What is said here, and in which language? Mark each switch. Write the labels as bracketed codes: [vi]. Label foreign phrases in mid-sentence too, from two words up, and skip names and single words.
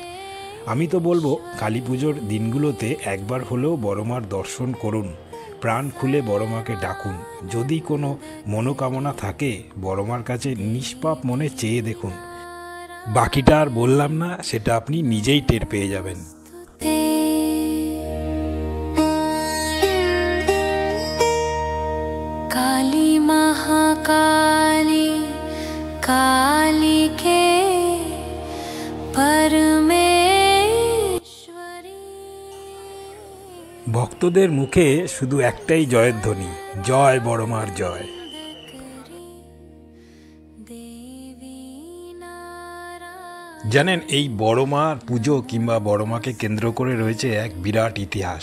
[bn] আমি তো বলবো কালী পুজোর দিনগুলোতে একবার হলেও বড় মার দর্শন করুন, প্রাণ খুলে বড় মাকে ডাকুন। যদি কোনো মনোকামনা থাকে বড় মার কাছে নিষ্পাপ মনে চেয়ে দেখুন। বাকিটা আর বললাম না, সেটা আপনি নিজেই টের পেয়ে যাবেন। [sa] काली महाकाली काली के परमेश्वरी। [bn] ভক্তদের মুখে শুধু একটাই জয়ধ্বনি, জয় বড় মার জয়। জানেন, এই বড় মার পুজো কিংবা বড় মাকে কেন্দ্র করে রয়েছে এক বিরাট ইতিহাস।